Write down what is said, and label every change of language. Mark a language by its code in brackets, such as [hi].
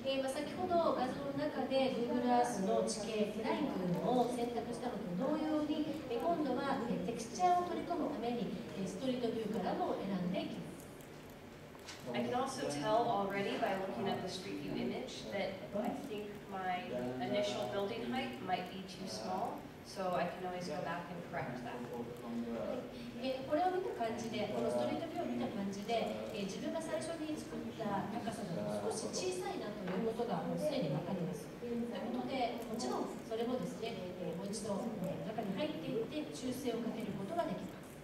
[ja] 先ほど画像の中で Google Earth の地形ラインというのを選択したのと同様に、今度はテクスチャーを取り込むためにストリートビューからも選んでいきます。 [en] I can also tell already by looking at the street view image that I think my initial building height might be too small. So I can always go back and correct that. [ja] これを見た感じで、このストリートビューを見た感じで、自分が最初に作った高さだと少し小さいなということがもうすでに分かります。ということで、もちろんそれもですね、もう一度中に入っていって修正をかけることができます。